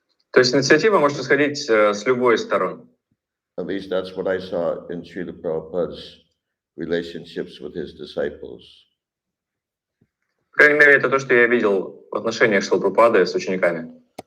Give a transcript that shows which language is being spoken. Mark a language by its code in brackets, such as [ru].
[ru] То есть инициатива может исходить с любой из сторон. [en] At least that's what I saw in Srila Prabhupada's relationships with his disciples. [ru] По крайней мере, это то, что я видел в отношениях Шрилы Прабхупады с учениками.